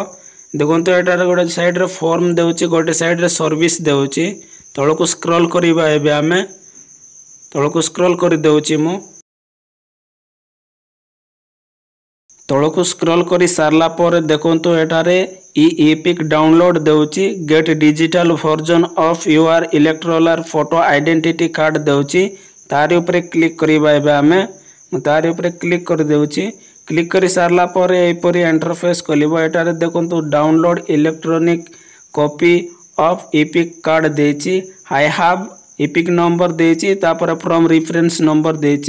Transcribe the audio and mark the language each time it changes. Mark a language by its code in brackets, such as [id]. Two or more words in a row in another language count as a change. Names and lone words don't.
[or] ଦେଖନ୍ତୁ ଏଠାରେ ଗୋଟେ ସାଇଡ୍ ରେ ଫର୍ମ ଦେଉଛି ଗୋଟେ ସାଇଡ୍ ରେ ସର୍ଭିସ୍ ଦେଉଛି। ତଳକୁ ସ୍କ୍ରୋଲ୍ କରିବା। ଏବେ ଆମେ ତଳକୁ ସ୍କ୍ରୋଲ୍ କରି ଦଉଛି। ମୁଁ ତଳକୁ ସ୍କ୍ରୋଲ୍ କରି ସାରିଲା ପର ଦେଖନ୍ତୁ ଏଠାରେ [en] e-EPIC download [or] देउछि। [en] Get digital version of your electoral photo identity card [or] ଦେଉଛି ତାରି ଉପର କ୍ଲିକ୍ କରିବା। ଏବେ ଆମେ ତାରି ଉପର କ୍ଲିକ୍ କର ଦେଉଛି। କ୍ଲିକ୍ କର ସାରା ପର ଏହିପରି ଇଣ୍ଟରଫେସ୍ ଖୋଲିବ। ଏଠାରେ ଦେଖନ୍ତୁ [en] Download electronic copy of EPIC card देछि। I have EPIC number [or] ଦେଛି, ତାପର [en] from reference number देछि।